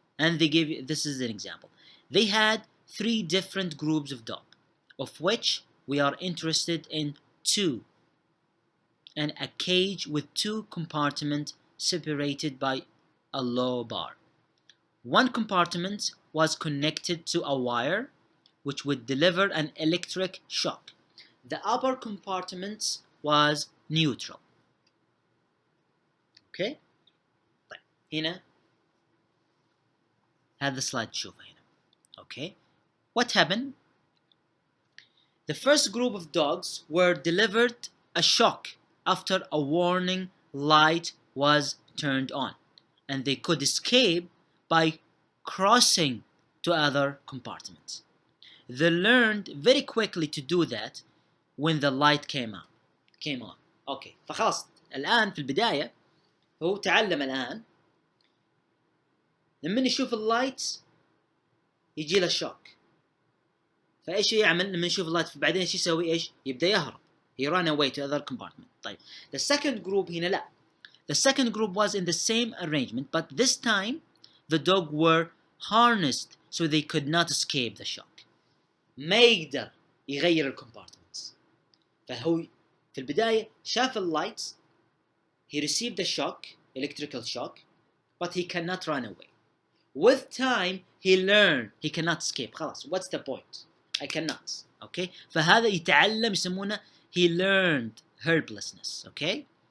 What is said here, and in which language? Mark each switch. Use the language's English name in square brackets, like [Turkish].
[English] And they give, this is an example. They had 3 different groups of dogs, of which we are interested in 2, and a cage with 2 compartments separated by a low bar. One compartment was connected to a wire which would deliver an electric shock. The upper compartment was neutral. Okay. [Arabic] طيب هنا هذا السلايد تشوفه هنا. [English] Okay. What happened? The first group of dogs were delivered a shock after a warning light was turned on, and they could escape by crossing to other compartments. They learned very quickly to do that when the light came on. Okay. [Arabic] فخلاص الآن في البداية هو تعلم الآن لما يشوف اللايت يجي له شوك. فايش يعمل لما يشوف اللايت بعدين ايش يسوي؟ ايش يبدا يهرب. [English] He ran away to other compartment. [Arabic] طيب [English] the second group [Arabic] هنا لا. [English] The second group was in the same arrangement, but this time the dog were harnessed so they could not escape the shock. [Arabic] ما يقدر يغير الكومبارتمنتس. فهو في البداية شاف اللايتس, [English] he received a shock, electrical shock, but he cannot run away. With time he learned he cannot escape. [Arabic] خلاص [English] what's the point? I cannot. Okay. [Arabic] فهذا يتعلم يسمونه [English] he learned helplessness. Okay.